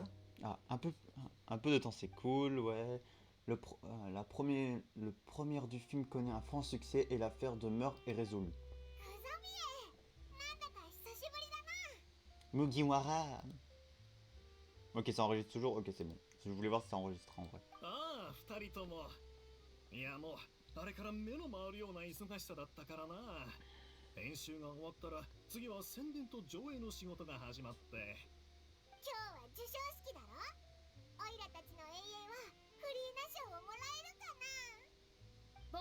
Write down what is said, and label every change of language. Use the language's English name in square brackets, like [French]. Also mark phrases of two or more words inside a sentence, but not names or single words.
[French] Ah, un peu de temps c'est cool, ouais. Le premier du film connaît un franc succès et l'affaire de meurtre est résolue. Mugiwara. Ok, ça enregistre toujours. Ok, c'est bon. Je voulais voir si ça enregistre en vrai. [Japanese] ああ、二人とも。いやもう、あれから目の回るような忙しさだったからな。練習が終わったら、次は宣伝と上映の仕事が始まって。今日は授賞式だろ。オイラたちの永遠はフリーナ賞をもらえるかな。